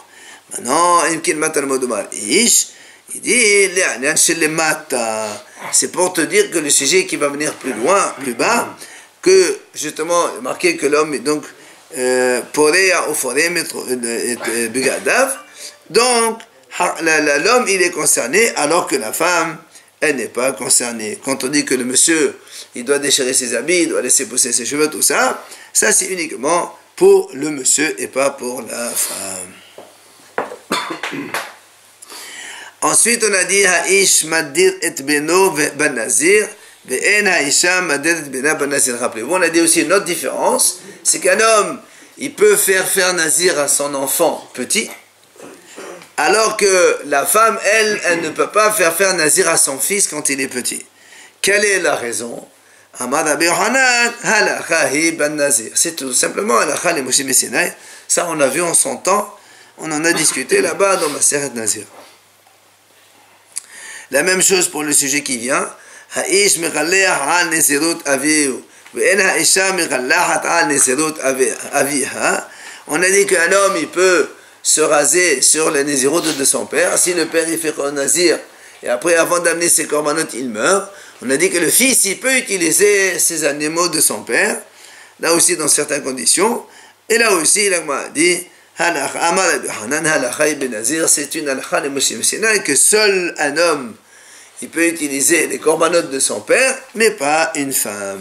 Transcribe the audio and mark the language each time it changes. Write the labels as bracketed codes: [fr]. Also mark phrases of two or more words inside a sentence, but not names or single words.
[fr] Maintenant, il dit, c'est pour te dire que le sujet qui va venir plus loin, plus bas, que justement, marqué que l'homme est donc [he] פורע ופורם את בגדיו, [fr] donc l'homme il est concerné alors que la femme elle n'est pas concernée. Quand on dit que le monsieur il doit déchirer ses habits, il doit laisser pousser ses cheveux, tout ça, ça c'est uniquement pour le monsieur et pas pour la femme. Ensuite on a dit [he] האיש מדיר את בנו בנזיר ואין האשה מדירה את בנה בנזיר. [fr] Rappelez-vous, on a dit aussi une autre différence, c'est qu'un homme il peut faire nazir à son enfant petit, alors que la femme, elle ne peut pas faire nazir à son fils quand il est petit. Quelle est la raison? C'est tout simplement [he] הלכה למשה מסיני. [fr] Ça, on a vu en son temps, on en a discuté là-bas dans ma Maseret Nazir. La même chose pour le sujet qui vient. [he] האיש מגלח על נזירות אביו ואין האשה מגלחת על נזירות אביה. [fr] On a dit qu'un homme, il peut se raser sur les nésiroutes de son père. Si le père il fait un nazir et après avant d'amener ses corbanotes il meurt, on a dit que le fils il peut utiliser ces animaux de son père, là aussi dans certaines conditions. Et là aussi l'Agma a dit C'est une halakha de Moshe Messina que seul un homme il peut utiliser les corbanotes de son père, mais pas une femme.